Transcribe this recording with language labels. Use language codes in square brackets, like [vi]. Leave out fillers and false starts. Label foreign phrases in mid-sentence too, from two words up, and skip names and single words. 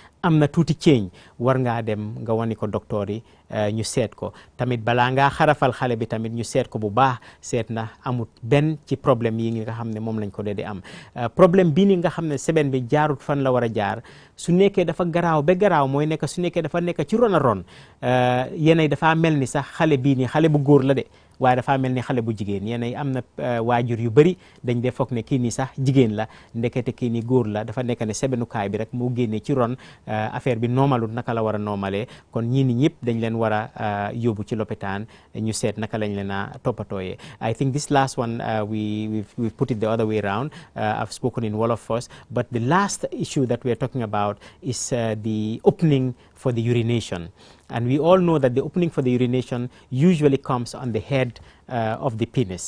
[wo] am na tuuti change war ngaa dem nga wani ko docteur yi ñu seet ko tamit balaa ngaa xarafal xale bi tamit ñu seet ko bu baax seet na amut benn ci problème yi nga xam ne moom lañ ko dee di am problème bii ni nga xam ne seben bi jaarut fan la war a jaar su nekkee dafa garaaw ba garaaw mooy nekk su nekkee dafa nekk ci ron a ron yeneen dafa mel ni sax xale bii nii xale bu góor la de waaye dafa mel ni xale bu jigéen yeneen am na waajur yu bëri dañ dee foog ne kii nii sax jigéen la ndekete kii nii góor la dafa nekk ne sebenukaay bi rek moo génnee ci ron affaire bi normalul naka la war a normalee kon ñii ni ñëpp dañ leen war a yóbbu ci lopitaan ñu seet naka lañ leen a toppatooyee. [en] I think this last one we put it the other way around. I've spoken in Wolof first, but the last issue that we are talking about is the opening for the urination. And we all know that the opening for the urination usually comes on the head of the penis.